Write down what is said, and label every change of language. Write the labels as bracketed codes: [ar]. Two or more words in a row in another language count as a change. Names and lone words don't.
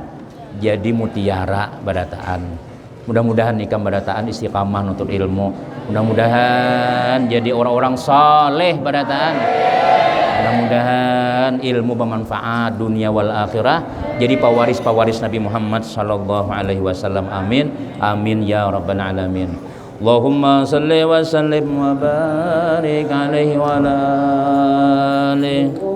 [bjn] Jadi mutiara barataan. Mudah-mudahan ikam barataan istiqamah nuntut ilmu, mudah-mudahan jadi orang-orang saleh barataan, mudah-mudahan ilmu bermanfaat dunia wal akhirah, jadi pewaris Nabi Muhammad [ar] صلى الله عليه وسلم. آمين آمين يا رب العالمين. اللهم صل وسلم وبارك عليه وعلى آله.